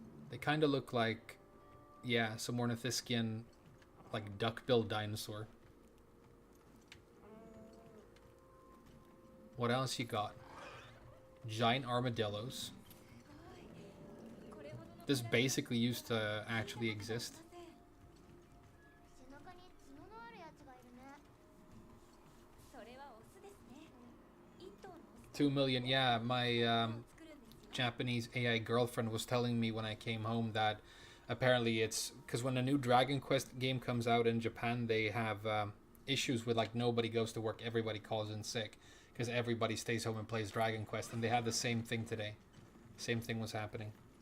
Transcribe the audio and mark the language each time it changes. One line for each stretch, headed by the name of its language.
English: They kind of look like, yeah, some ornithischian, like duck-billed dinosaur. What else you got? Giant armadillos.
Japanese: これほどの
English: This basically used to actually exist.
Japanese: 背中に角のあるやつがいるね。それはオスですね一頭のオス
English: 2 million. Yeah, my
Japanese: 作るんですよ
English: Japanese AI girlfriend was telling me when I came home that apparently it's because when a new Dragon Quest game comes out in Japan, they have issues with like nobody goes to work, everybody calls in sick because everybody stays home and plays Dragon Quest, and they had the same thing today. Same thing was happening.